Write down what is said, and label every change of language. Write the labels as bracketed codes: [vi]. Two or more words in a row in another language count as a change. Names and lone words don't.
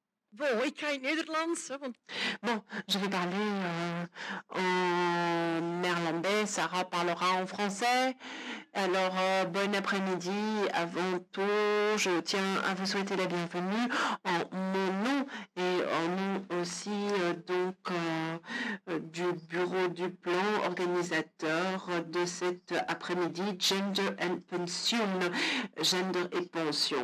[nl] Bon, ik ga in het Nederlands, hè, want [fr] Bon, je vais parler en néerlandais, Sarah parlera en français. Alors, bon après-midi. Avant tout, je tiens à vous souhaiter la bienvenue en mon nom et en nom aussi du bureau du plan organisateur de cet après-midi Gender and Pension, Gender et pension.